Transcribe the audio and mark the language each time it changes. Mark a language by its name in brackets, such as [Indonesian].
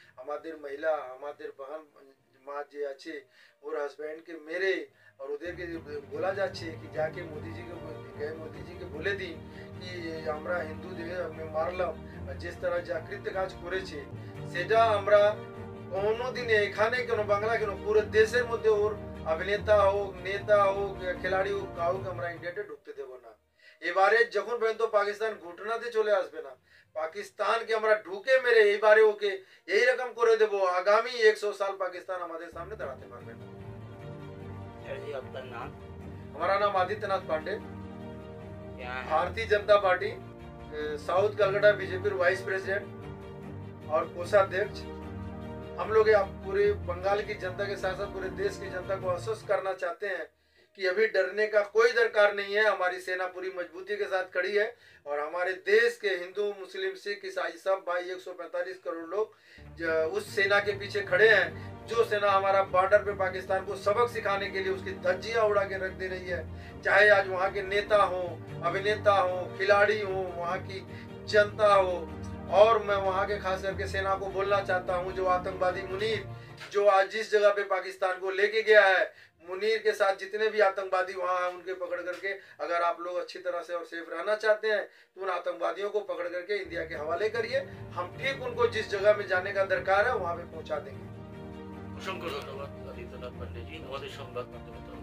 [Bangla] আমাদের মহিলা, আমাদের বাহন মা যে আছে ওর হাজব্যান্ডকে মেরে [Hindi] और उधर के बोला [Bangla] যাচ্ছে [Hindi] कि जाके मोदी जी के बोले दी कि [Bangla] আমরা হিন্দুদের মারলাম, [Hindi] जिस तरह [Bangla] জাকৃত্য কাজ করেছে সেটা আমরা কোনোদিন এখানে কেন বাংলা কেন পুরো দেশের মধ্যে ওর অভিনেতা হোক, নেতা হোক, খেলাড়ি হোক, কাউকে আমরা ইন্ডিয়াতে ঢুকতে দেব না। এবারে যখন পর্যন্ত পাকিস্তান ঘটনাতে চলে আসবে না, পাকিস্তানকে আমরা ঢুকে মেরে এইবারে ওকে এই রকম করে দেব, আগামী 100 সাল পাকিস্তান আমাদের সামনে দাঁড়াতে পারবে না। [Hindi] जी आपका नाम? हमारा नाम आदित्यनाथ पांडे, क्या है? Bharatiya Janata party south Calcutta BJP vice president और कोषाध्यक्ष। हम लोग पूरे बंगाल की जनता के साथ साथ पूरे देश की जनता को आश्वस्त करना चाहते हैं कि अभी डरने का कोई दरकार नहीं है। हमारी सेना पूरी मजबूती के साथ खड़ी है और हमारे देश के हिंदू, मुस्लिम, सिख, ईसाई सब भाई 145 करोड़ लोग उस सेना के पीछे खड़े हैं, जो सेना हमारा बॉर्डर पे पाकिस्तान को सबक सिखाने के लिए उसकी धज्जियां उड़ा के रख दे रही है। चाहे आज वहाँ के नेता हो, अभिनेता हो, खिलाड़ी हो, वहाँ की जनता हो। और मैं वहाँ के खास करके सेना को बोलना चाहता हूँ, जो आतंकवादी मुनीर जो आज जिस जगह पे पाकिस्तान को लेके गया है, मुनीर के साथ जितने भी आतंकवादी वहाँ हैं उनके पकड़ करके अगर आप लोग अच्छी तरह से और सेफ रहना चाहते हैं तो उन आतंकवादियों को पकड़ करके इंडिया के हवाले करिए। हम ठीक उनको जिस जगह में जाने का दरकार है वहाँ पे पहुँचा देंगे। [Bangla] অসংখ্য ধন্যবাদ আদিত্যনাথ পান্ডেজি আমাদের সংবাদ মাধ্যমে।